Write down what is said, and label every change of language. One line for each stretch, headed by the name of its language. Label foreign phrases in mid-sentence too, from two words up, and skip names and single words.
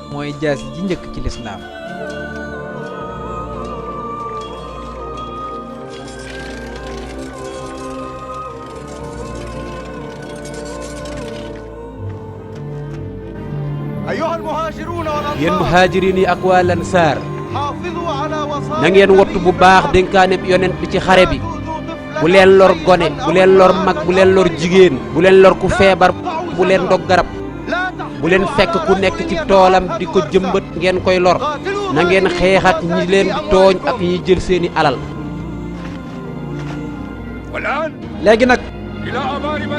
Wolof: mooy jaas ji njëkk ci lislaam.
Arabic: أيها المهاجرون
Wolof: yéen muhaajiriin yi ak waa lansaar
Arabic: حافظوا على وصايا.
Wolof: na ngeen wattu bu baax dénkaaneb yonent bi ci xare bi. bu leen lor gone bu leen lor mag bu leen lor jigéen bu leen lor ku feebar bu leen dog garab bu leen fekk ku nekk ci toolam di ko jëmbat ngeen koy lor na ngeen xeexat ñi leen di tooñ ak ñi jël seeni alal.
Arabic: والآن
Wolof: léegi nag
Arabic: إلى أمار من